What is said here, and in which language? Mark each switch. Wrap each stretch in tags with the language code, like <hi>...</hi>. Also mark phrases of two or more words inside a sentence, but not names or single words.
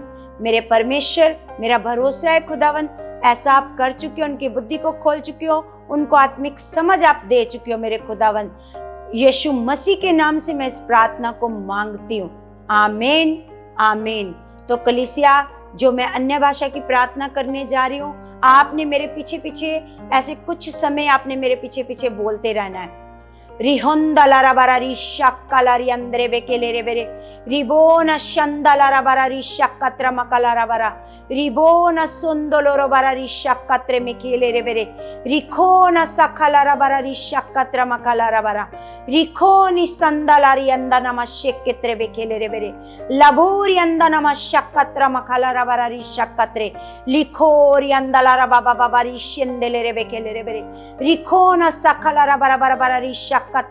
<hi>मेरे परमेश्वर मेरा भरोसा है खुदावन, ऐसा आप कर चुके हो, उनकी बुद्धि को खोल चुके हो, उनको आत्मिक समझ आप दे चुके हो मेरे खुदावन। यीशु मसीह के नाम से मैं इस प्रार्थना को मांगती हूँ, आमीन आमीन। तो कलीसिया जो मैं अन्य भाषा की प्रार्थना करने जा रही हूँ, आपने मेरे पीछे पीछे ऐसे कुछ समय आपने मेरे पीछे पीछे बोलते रहना है। रिहोंदला बारा रिशक्कला रिंद्रे बेकेले रे बेरे रिबोना शंदला बारा रिशक्कत्र मकला बारा रिबोना सुंदलोरो बारा रिशक्कत्रे मेकेले रे बेरे रिखोना सखला बारा रिशक्कत्र मकला बारा रिखोनी संदला रिंदा नमशक्कत्रे बेकेले रे बेरे लबूरी अंदा नमशक्कत्र मकला बारा रिशक्कत्रे लिखोरी अंदला बाबा बाबा रिशंदले रे बेकेले रे बेरे रिखोना सखला बारा बारा बारा रिशक्कत्रा</hi>